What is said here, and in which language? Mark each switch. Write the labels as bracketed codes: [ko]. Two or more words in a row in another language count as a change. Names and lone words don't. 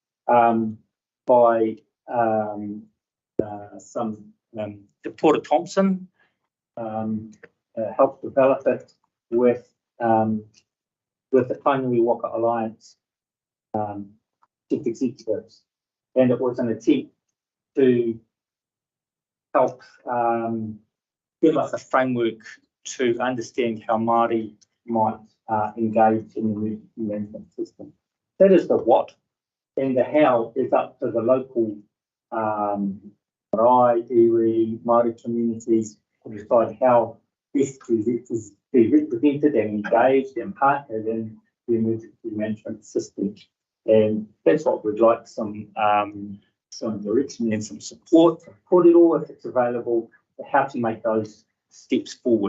[en] by Te Porta Thompson, helped develop it with the Tainui Waka Alliance chief executives, and it was an attempt to help give us a framework to understand how Māori might engage in the emergency management system. That is the what, and the how is up to the local marae, iwi, Māori communities to decide how best to be represented and engaged and partnered in the emergency management system. And that's what we'd like, some direction and some support for it all if it's available, for how to make those steps forward.